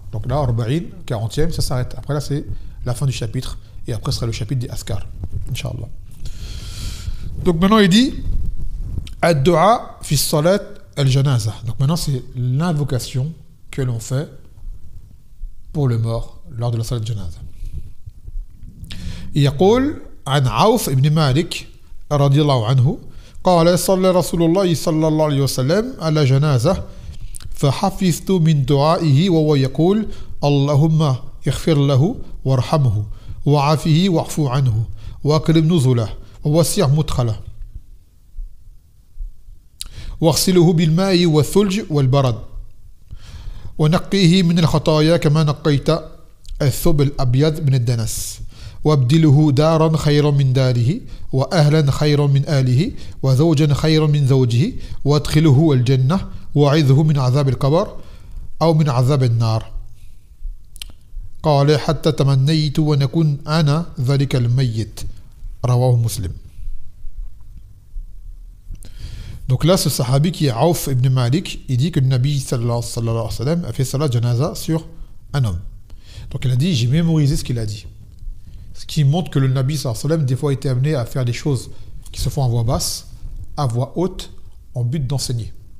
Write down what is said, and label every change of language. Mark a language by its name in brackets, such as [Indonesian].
[French] Donc là, 40, 40e, ça s'arrête. Après là, c'est la fin du chapitre. Et après, ce sera le chapitre des Askar. Inch'Allah. Donc maintenant, il dit Ad-du'a fi salat al-janaza. Donc maintenant, c'est l'invocation que l'on fait pour le mort lors de la salat al-janaza. [Arabic] يقول عن عوف بن مالك رضي الله عنه قال صلى رسول الله صلى الله عليه وسلم على جنازة فحفظت من دعائه وهو يقول اللهم اغفر له وارحمه وعافه واعف عنه واكرم نزله ووسع مدخله واغسله بالماء والثلج والبرد ونقيه من الخطايا كما نقيت الثوب الأبيض من الدنس وابدله دارا خيرا من داره وأهلا خيرا من أهله وزوجا خيرا من زوجه وادخله الجنة وعذه من عذاب القبر أو من عذاب النار قال حتى تمنيت ونكون أنا ذلك الميت رواه مسلم. [French] Donc là, ce sahabi qui est Auf ibn Malik, il dit que le Nabi sallallahu alayhi wa sallam a fait salat janaza sur un homme. Donc il a dit, j'ai mémorisé ce qu'il a dit. Ce qui montre que le Nabi sallallahu alayhi wa sallam des fois était amené à faire des choses qui se font à voix basse, à voix haute, en but d'enseigner.